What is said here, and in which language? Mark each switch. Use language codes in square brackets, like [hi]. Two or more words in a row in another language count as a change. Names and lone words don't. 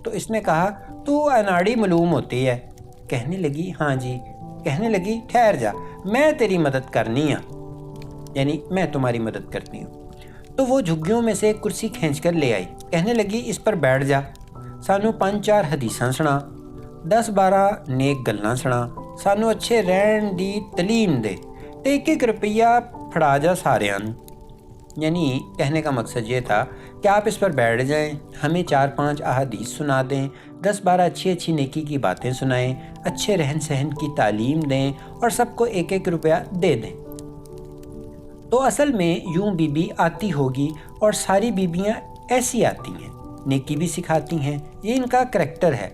[ur] تو اس نے کہا تو اناڑی معلوم ہوتی ہے۔ کہنے لگی ہاں جی۔ کہنے لگی ٹھہر جا، میں تیری مدد کرنی ہوں، یعنی میں تمہاری مدد کرتی ہوں۔ تو وہ جھگیوں میں سے ایک کرسی کھینچ کر لے آئی، کہنے لگی اس پر بیٹھ جا، [pa] سانو 5-4 حدیثاں سنا۔ 10-12 نیک گلاں سنا، سانوں اچھے رہن دی تعلیم دے تے 1-1 روپیہ پھڑا جا ساریاں نوں. [ur] یعنی کہنے کا مقصد یہ تھا کہ آپ اس پر بیٹھ جائیں، ہمیں 4-5 احادیث سنا دیں، 10-12 اچھی اچھی نیکی کی باتیں سنائیں، اچھے رہن سہن کی تعلیم دیں اور سب کو 1-1 روپیہ دے دیں. تو اصل میں یوں بی بی آتی ہوگی اور ساری بیبیاں ایسی آتی ہیں، نیکی بھی سکھاتی ہیں، یہ ان کا کریکٹر ہے.